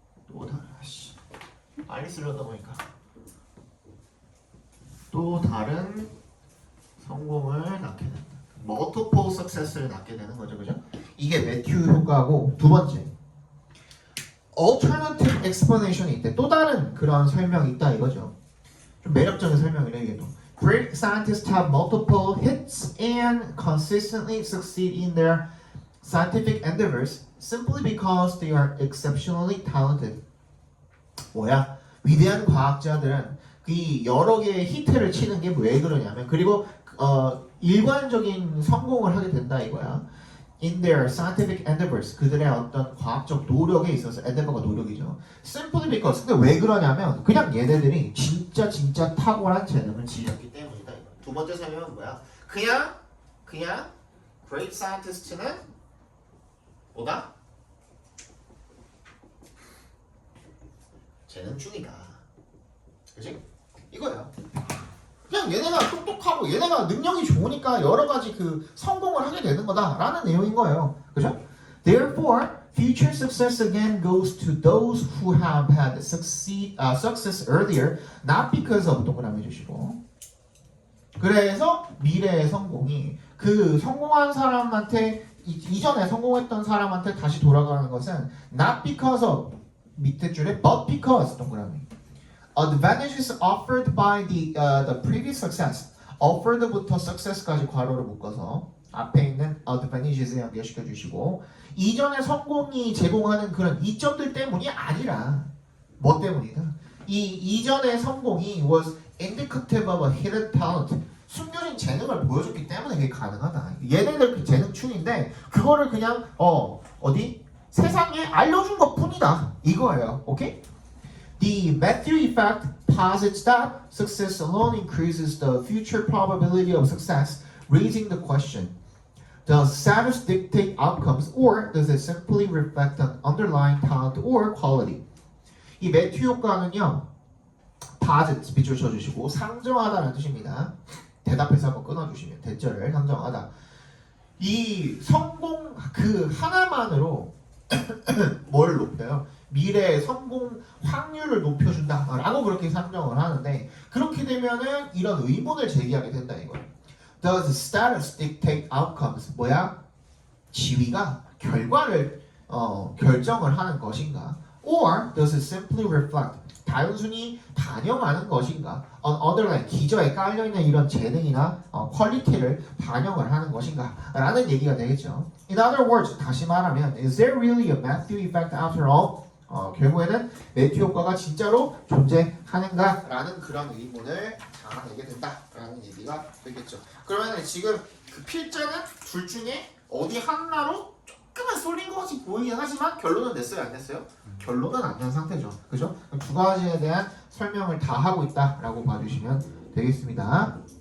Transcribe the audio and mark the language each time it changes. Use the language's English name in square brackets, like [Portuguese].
[Korean] 또 다른 빨리 쓰려다 보니까 또 다른 성공을 낳게 된다. [English] multiple success [Korean] 를 낳게 되는 거죠, 그죠? 이게 매튜 효과고 두 번째 [English] alternative explanation [Korean] 이 있대. 또 다른 그런 설명이 있다 이거죠. 좀 매력적인 설명이래 이게 또. [English] Great scientists have multiple hits and consistently succeed in their scientific endeavors simply because they are exceptionally talented. [Korean] 뭐야? 위대한 과학자들은 이 여러 개의 히트를 치는 게 왜 그러냐면 그리고 일관적인 성공을 하게 된다 이거야. [English] In their scientific endeavors [Korean] 그들의 어떤 과학적 노력에 있어서 endeavor가 노력이죠. [English] Simply because [Korean] 근데 왜 그러냐면 그냥 얘네들이 진짜 탁월한 재능을 지녔기 때문이다. 이거. 두 번째 설명은 뭐야? 그냥 great scientist는 뭐다? 재능충이다. 그치? 이거야. 그냥 얘네가 똑똑하고 얘네가 능력이 좋으니까 여러 가지 그 성공을 하게 되는 거다라는 내용인 거예요. 그죠? [English] Therefore, future success again goes to those who have had success earlier, not because of [Korean] 동그라미 주시고. 그래서 미래의 성공이 그 성공한 사람한테 이전에 성공했던 사람한테 다시 돌아가는 것은 [English] not because of [Korean] 밑에 줄에 [English] but because [Korean] 동그라미. [English] Advantages offered by the previous success. [Korean] offered부터 success까지 괄호를 묶어서 앞에 있는 advantages에 연결시켜 주시고 이전의 성공이 제공하는 그런 이점들 때문이 아니라 뭐 때문이다? [English] 이 이전의 성공이 was indicative of a hidden talent. [Korean] 숨겨진 재능을 보여줬기 때문에 그게 가능하다. 얘네들 그 재능충인데 그거를 그냥 어디 세상에 알려준 것뿐이다. 이거예요. 오케이? [English] The Matthew effect posits that success alone increases the future probability of success, raising the question: does status dictate outcomes, or does it simply reflect an underlying talent or quality? [Korean] 이 매튜 효과는요, posit 밑줄 쳐주시고 상정하다라는 뜻입니다. 대답해서 한번 끊어주시면 대절을 상정하다. 이 성공 그 하나만으로 뭘 높여요? 미래의 성공 확률을 높여준다라고 그렇게 상정을 하는데 그렇게 되면은 이런 의문을 제기하게 된다 이거예요. [English] Does status dictate outcomes? [Korean] 뭐야? 지위가 결과를 결정을 하는 것인가? [English] Or does it simply reflect? [Korean] 단순히 반영하는 것인가? underline 기저에 깔려있는 이런 재능이나 퀄리티를 반영을 하는 것인가? 라는 얘기가 되겠죠. [English] In other words, [Korean] 다시 말하면 [English] Is there really a Matthew effect after all? [Korean] 결국에는 매튜 효과가 진짜로 존재하는가? 라는 그런 의문을 자아내게 된다라는 얘기가 되겠죠. 그러면 지금 그 필자는 둘 중에 어디 하나로 조금은 쏠린 것 같이 보이긴 하지만 결론은 냈어요? 안 냈어요? 결론은 안 난 상태죠. 그죠? 두 가지에 대한 설명을 다 하고 있다라고 봐주시면 되겠습니다.